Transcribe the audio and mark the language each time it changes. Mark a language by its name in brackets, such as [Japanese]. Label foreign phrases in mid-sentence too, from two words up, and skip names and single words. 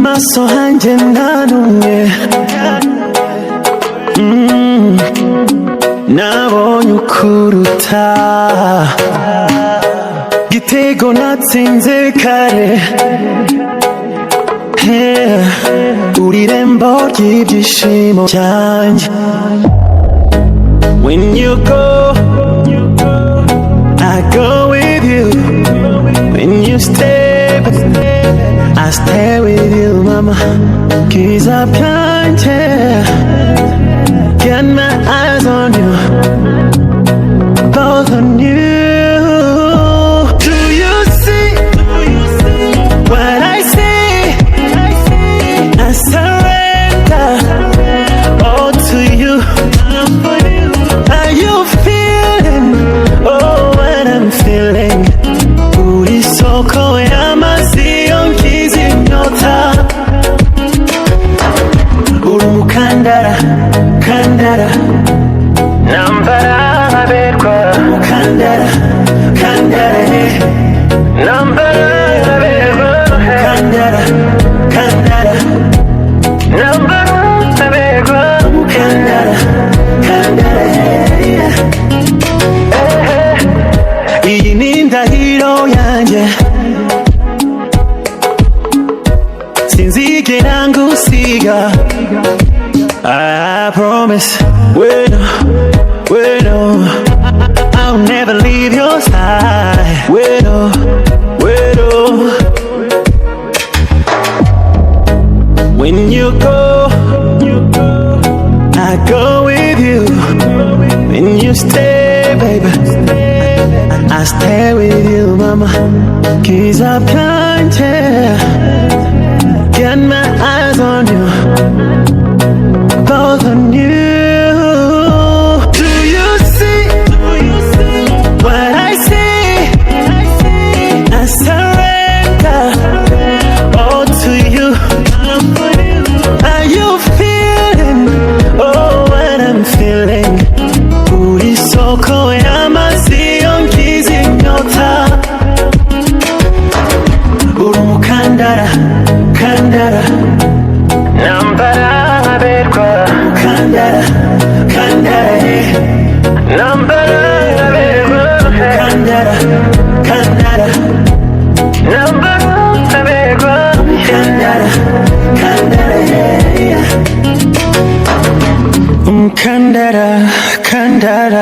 [Kinyarwanda] maso hanjye ntanumwe nabonye ukuruta gitego natsinze kare uri irembo ry'ibyishimo byanjye. [English] When you go, I go with you. When you stay, I stay with you, mama. [Kinyarwanda] Kiza byanje, [English] get my eyes on you, both on you. Do you see what I see? I surrender all to you. Are you feeling what I'm feeling? [Kinyarwanda] Uri soko y'amazi yongiza inyota. Uri umukandara, kandara, nambara aberwa. Umukandara, kandara, nambara aberwa. Kandara, kandara, nambara aberwa. Umukandara, kandara, iyi ni indahiro yanjye, sinzigera ngusiga. [English] I promise, wait, I'll never leave your side. Wait, when you go, I go with you. When you stay, baby, I stay with you, mama. [Kinyarwanda] Kiza byanje, [English] get my eyes on you, both on you. Do you see what I see? I surrender all to you. Are you feeling what I'm feeling? [Kinyarwanda] Uri soko y'amazi yongiza inyota. Uri umukandara, kandara, nambara aberwa. Kandara, kandara, nambara aberwa. Kandara, kandara, nambara aberwa. Kandara, kandara, umukandara, kandara,